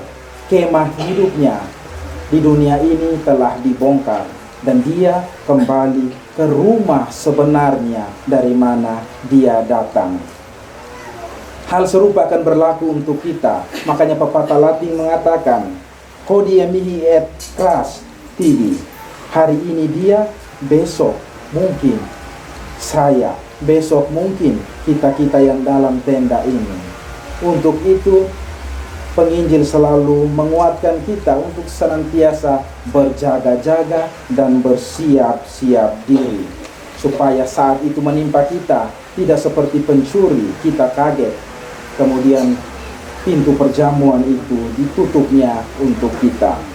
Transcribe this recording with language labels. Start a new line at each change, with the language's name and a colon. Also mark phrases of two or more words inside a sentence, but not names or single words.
Indonesian: Kemah hidupnya di dunia ini telah dibongkar dan dia kembali ke rumah sebenarnya dari mana dia datang. Hal serupa akan berlaku untuk kita. Makanya pepatah Latin mengatakan,
Latin: hodie mihi et cras tibi.
Indonesian: Hari ini dia, besok mungkin saya, besok mungkin kita-kita yang dalam tenda ini. Untuk itu, penginjil selalu menguatkan kita untuk senantiasa berjaga-jaga dan bersiap-siap diri, supaya saat itu menimpa kita tidak seperti pencuri, kita kaget, kemudian pintu perjamuan itu ditutupnya untuk kita.